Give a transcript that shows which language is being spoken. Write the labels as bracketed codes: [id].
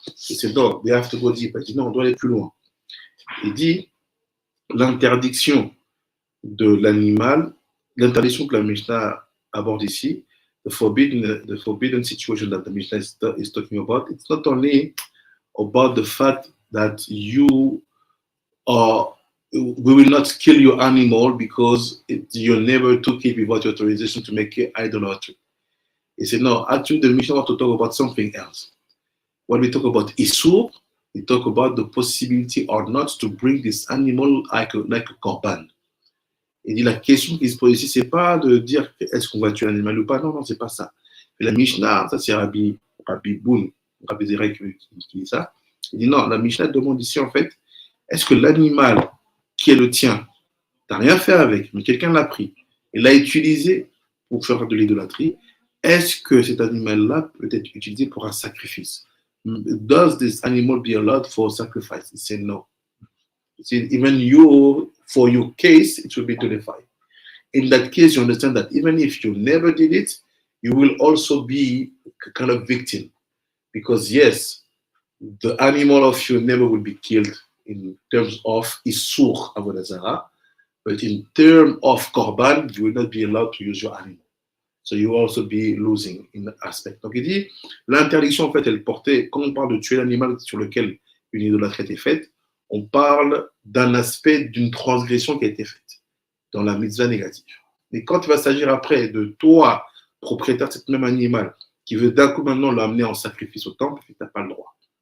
[fr] C'est donc, [en] we have to go deep. [fr] Il dit non, on doit aller plus loin. Il dit l'interdiction de l'animal, l'interdiction que la Mishnah aborde ici, [en] the forbidden situation that the Mishnah is talking about, it's not only about the fact that we will not kill your animal because your neighbor took it without your authorization to make it idolatry. He said, no, actually the Mishnah wants to talk about something else. When we talk about Isur, we talk about the possibility or not to bring this animal like a korban. [fr] Il dit la question qui se pose ici, c'est pas de dire est-ce qu'on va tuer un animal ou pas. Non, c'est pas ça. Et la Mishnah, ça c'est Rabbi Boun, Rabbi Zerek qui dit ça. Il dit non, la Mishnah demande ici en fait, est-ce que l'animal qui est le tien, tu n'as rien fait avec, mais quelqu'un l'a pris et l'a utilisé pour faire de l'idolâtrie, est-ce que cet animal-là peut être utilisé pour un sacrifice? [en] Does this animal be allowed for sacrifice? He said no. He said even for your case, it will be nullified. In that case, you understand that even if you never did it, you will also be a kind of victim. Because yes, the animal of your neighbor will be killed in terms of Isur Avodah Zarah, but in terms of Korban, you will not be allowed to use your animal. So you will also be losing in that aspect. [fr] Donc il dit, l'interdiction en fait, elle portait, quand on parle de tuer l'animal sur lequel une idolâtrie a été faite, on parle d'un aspect d'une transgression qui a été faite dans la mitzvah négative. Mais quand il va s'agir après de toi, propriétaire de cet même animal, qui veut d'un coup maintenant l'amener en sacrifice au temple, tu n'as pas le droit.